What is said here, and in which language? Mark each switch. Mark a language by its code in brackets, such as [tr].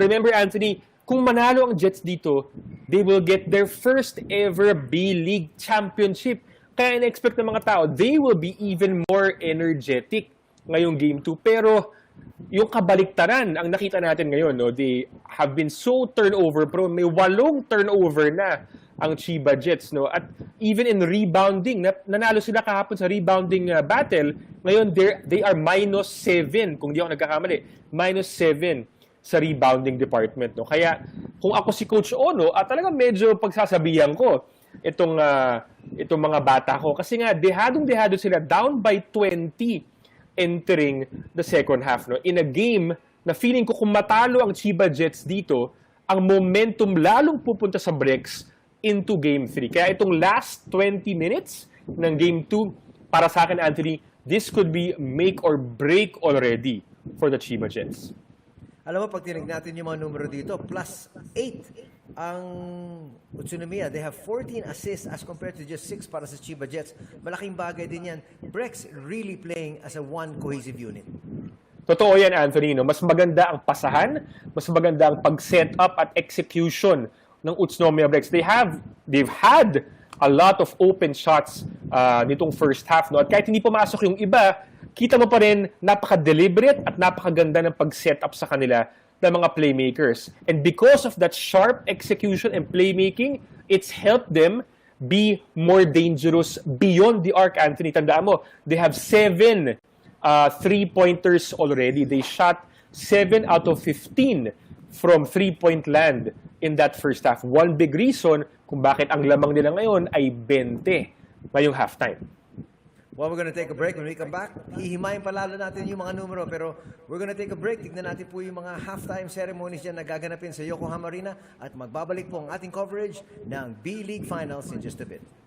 [en] Remember, Anthony, [tl] kung manalo ang Jets dito, [en] they will get their first ever B.LEAGUE championship. [tl] Kaya in-expect ng mga tao, [en] they will be even more energetic ngayong Game 2. [tl] Pero yung kabaliktaran ang nakita natin ngayon, no? [en] They have been so turnover prone. [tl] May 8 turnover na ang Chiba Jets, no? [en] At even in rebounding, [tl] nanalo sila kahapon sa rebounding battle. Ngayon, [en] they are -7, [tl] kung di ako nagkakamali. -7 sa rebounding department, no? Kaya, kung ako si Coach Ono, talagang medyo pagsasabihan ko itong mga bata ko. Kasi nga, dehadong-dehado sila, [en] down by 20 entering the second half, [tl] no? [en] In a game [tl] na feeling ko kung matalo ang Chiba Jets dito, ang momentum lalong pupunta sa Brex [en] into Game 3. [tl] Kaya itong last 20 minutes ng Game 2, para sa akin, Anthony, [en] this could be make or break already for the Chiba Jets. [tl] Alam mo, pag tinignan natin yung mga numero dito, +8 ang Utsunomiya. [en] They have 14 assists as compared to just 6 [tl] para sa Chiba Jets. Malaking bagay din yan. [en] Brex really playing as a one cohesive unit. [tl] Totoo yan, Anthony. No? Mas maganda ang pasahan, mas maganda ang pag-set up at execution ng Utsunomiya Brex. [en] They've had a lot of open shots [tl] nitong first half. No? At kahit hindi pumasok yung iba, kita mo pa rin napaka-deliberate at napakaganda ng pag-set up sa kanila ng mga playmakers. [en] And because of that sharp execution and playmaking, it's helped them be more dangerous beyond the arc, Anthony. Tandaan mo, they have 7 3-pointers already. They shot 7 out of 15 from 3-point land in that first half. One big reason [tl] kung bakit ang lamang nila ngayon ay 20 ngayong halftime. [en] Well, we're going to take a break. When we come back, [tl] hihimayin palalo natin yung mga numero. Pero [en] we're going to take a break. [tl] Tignan natin po yung mga halftime ceremonies dyan na gaganapin sa Yokohama Arena. At magbabalik po ang ating coverage ng B.LEAGUE Finals in just a bit.